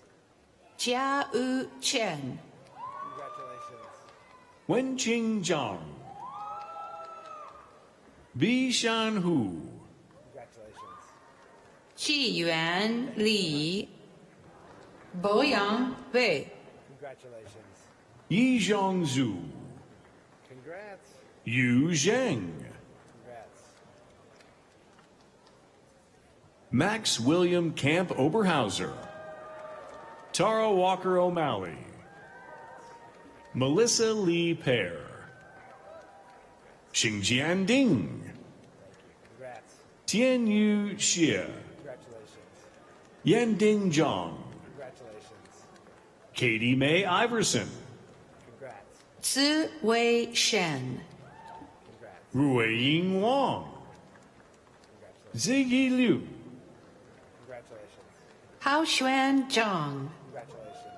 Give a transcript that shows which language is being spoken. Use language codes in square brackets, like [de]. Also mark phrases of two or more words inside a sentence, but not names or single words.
[en] 家务圈 Congratulations. Wenqing Zhang. Bishan Hu. Congratulations. 纪元里 博洋伟 Congratulations. Yi Zhongzhu. Congrats. Yu Zheng. Congrats. Max William Camp Oberhauser. Tara Walker O'Malley. Melissa Lee Pear. Xingjian Ding. Congrats. Tianyu Xie. Congratulations. Yanding Zhang. Congratulations. Katie Mae Iverson. Congrats. 紫薇沈 Congrats. Ruiying Wang. Ziggy Liu. Congratulations. 郝轩正 Congratulations.